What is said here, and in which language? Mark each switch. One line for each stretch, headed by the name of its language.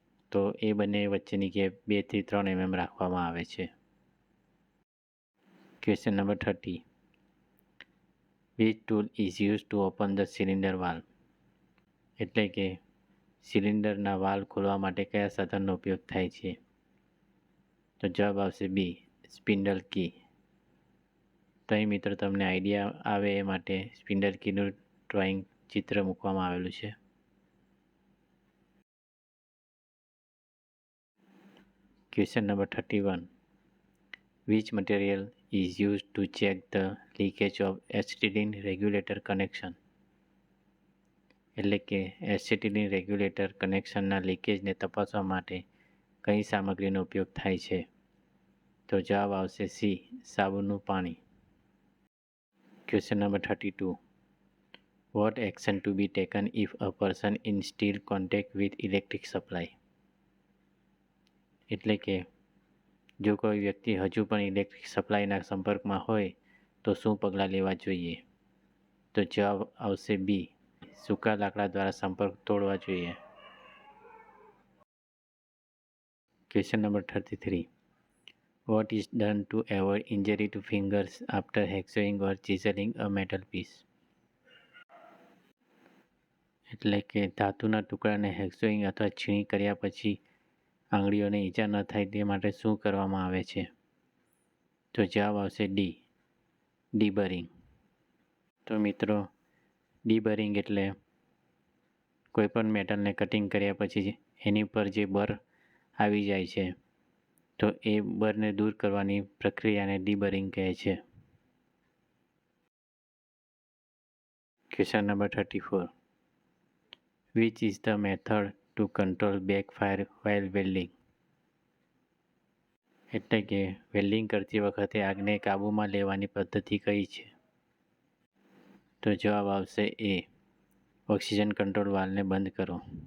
Gujarati: તો એ બંને વચ્ચેની ગેપ 2 થી 3 mm રાખવામાં આવે છે.
English: Question number 30. Which tool is used to open the cylinder valve?
Gujarati: એટલે કે સિલિન્ડરના વાલ્વ ખોલવા માટે કયા સાધનનો ઉપયોગ થાય છે? તો જવાબ આવશે બી, સ્પિન્ડલ કી. તો અહીં મિત્રો તમને આઈડિયા આવે એ માટે સ્પિન્ડલ કીનું ડ્રોઈંગ ચિત્ર મૂકવામાં આવેલું છે.
English: Question number 31. Which material is used to check the leakage of acetylene regulator connection?
Gujarati: એટલે કે એસિટિલિન રેગ્યુલેટર કનેક્શનના લીકેજને તપાસવા માટે કઈ સામગ્રીનો ઉપયોગ થાય છે? તો જવાબ આવશે સી, સાબુનું પાણી.
English: Question number 32. What action to be taken if a person in still contact with electric supply?
Gujarati: એટલે કે જો કોઈ વ્યક્તિ હજુ પણ ઇલેક્ટ્રિક સપ્લાયના સંપર્કમાં હોય તો શું પગલાં લેવા જોઈએ? તો જવાબ આવશે બી, સૂકા લાકડા દ્વારા સંપર્ક તોડવા જોઈએ.
English: Question number 33. What is done to avoid injury to fingers after hacksaw or chiseling a metal piece?
Gujarati: એટલે કે ધાતુના ટુકડાને હેક્સોઈંગ અથવા છીણી કર્યા પછી આંગળીઓને ઈજા ન થાય તે માટે શું કરવામાં આવે છે? તો જવાબ આવશે ડી, ડીબરિંગ. તો મિત્રો ડીબરિંગ એટલે કોઈપણ મેટલને કટિંગ કર્યા પછી એની પર જે બર આવી જાય છે તો એ બરને દૂર કરવાની પ્રક્રિયાને ડીબરિંગ કહે છે.
English: Question number 34. Which is the method to control backfire while welding?
Gujarati: એટલે કે વેલ્ડિંગ કરતી વખતે આગને કાબૂમાં લેવાની પદ્ધતિ કઈ છે? તો જવાબ આવશે એ, ઓક્સિજન કંટ્રોલ વાલ્વને બંધ કરો.